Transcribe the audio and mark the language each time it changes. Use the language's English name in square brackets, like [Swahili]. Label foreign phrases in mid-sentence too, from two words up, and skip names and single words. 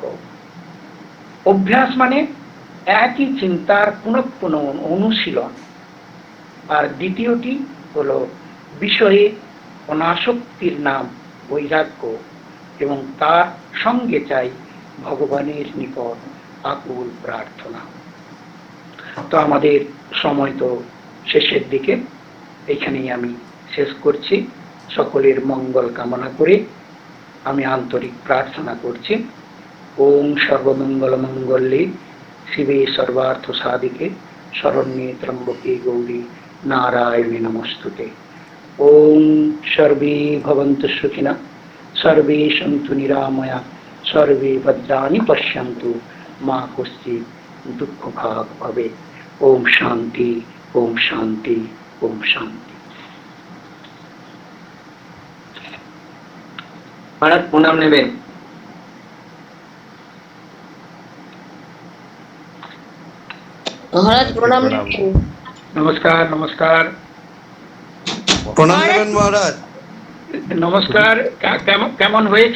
[Bangla] অভ্যাস মানে একই চিন্তার পুনঃ পুনঃ অনুশীলন, আর দ্বিতীয়টি হলো বিষয়ে অনাসক্তির নাম বৈরাগ্য, এবং তার সঙ্গে চাই ভগবানের নিকট আকুল প্রার্থনা। তো আমাদের সময় তো শেষের দিকে, এখানেই আমি শেষ করছি। সকলের মঙ্গল কামনা করে আমি আন্তরিক প্রার্থনা করছি। [Sanskrit] ওম সর্বমঙ্গল মঙ্গলে শিবে সর্বার্থ সাধিকে শরণ্যে ত্র্যম্বকে গৌরী নারায়ণে নমস্তুতে। ওম সর্বে ভবন্তু সুখিনঃ, সর্বে সন্তু নিরাময়া, সর্বে ভদ্রাণি পশ্যন্তু, মা কশ্চিৎ দুঃখভাগ ভবেৎ। ওম শান্তি, ওম শান্তি, ওম শান্তি। [Bangla] মহারাজ প্রণাম নেবেন। মহারাজ প্রণাম প্রণাম। নেবেন। নমস্কার নমস্কার প্রণাম নেবেন মহারাজ। নমস্কার। কেমন কেমন হয়েছে?